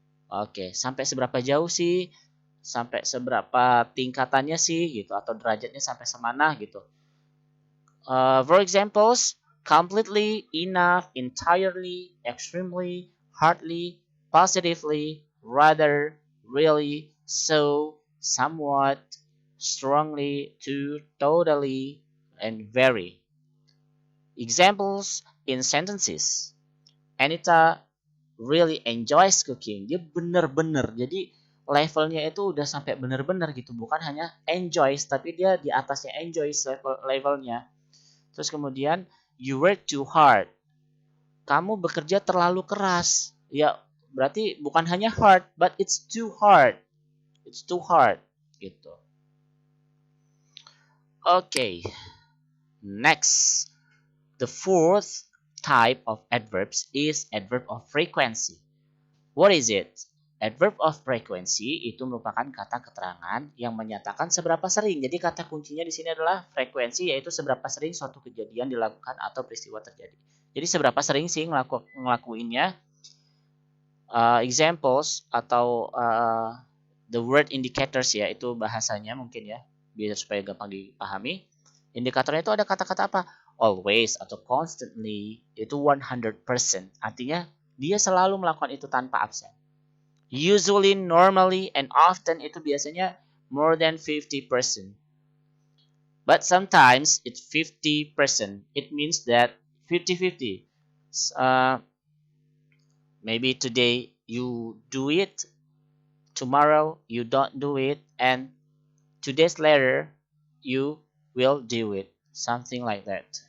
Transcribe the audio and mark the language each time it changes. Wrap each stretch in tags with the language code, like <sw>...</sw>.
<id>Oke, sampai seberapa jauh sih? Sampai seberapa tingkatannya sih gitu atau derajatnya sampai semana gitu.</id> <en>For examples, completely, enough, entirely, extremely, hardly, positively, rather, really, so, somewhat, strongly, to, totally, and very. Examples in sentences. Anita really enjoys cooking.</en> <id>Dia bener-bener. Jadi levelnya itu udah sampai bener-bener gitu. Bukan hanya enjoys, tapi dia di atasnya enjoys levelnya. Terus kemudian,</id> <en>you work too hard.</en> <id>Kamu bekerja terlalu keras. Ya, berarti bukan hanya hard,</id> <en>but it's too hard. It's too hard. Gitu. Okay. Next. The fourth type of adverbs is adverb of frequency. What is it?</en> <id>Adverb of frequency itu merupakan kata keterangan yang menyatakan seberapa sering. Jadi kata kuncinya di sini adalah frekuensi, yaitu seberapa sering suatu kejadian dilakukan atau peristiwa terjadi. Jadi seberapa sering sih ngelakuinnya. Examples atau</id> <en>the word indicators</en> <id>ya, itu bahasanya mungkin ya, biar supaya gampang dipahami. Indikatornya itu ada kata-kata apa? Always atau constantly, itu 100%. Artinya dia selalu melakukan itu tanpa absen.</id> <en>Usually, normally, and often</en> <id>itu biasanya</id> <en>more than 50%. But sometimes it's 50%. It means that 50-50. Maybe today you do it, tomorrow you don't do it, and 2 days later you will do it. Something like that.</en>